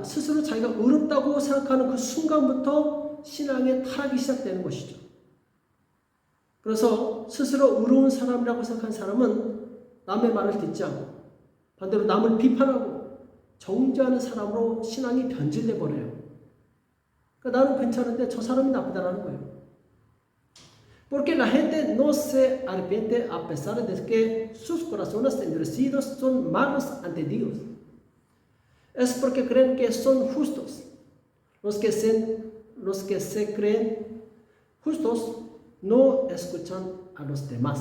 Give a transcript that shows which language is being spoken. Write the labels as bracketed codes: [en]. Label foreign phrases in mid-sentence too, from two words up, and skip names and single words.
[ko] 스스로 자기가 의롭다고 생각하는 그 순간부터 신앙의 타락이 시작되는 것이죠. 그래서 스스로 의로운 사람이라고 생각한 사람은 남의 말을 듣지 않고 반대로 남을 비판하고 정죄하는 사람으로 신앙이 변질돼 버려요. 그러니까 나는 괜찮은데 저 사람이 나쁘다라는 거예요. [es] Porque la gente no se arrepiente a pesar de que sus corazones endurecidos son malos ante Dios. Es porque creen que son justos. Los que se creen justos no escuchan a los demás.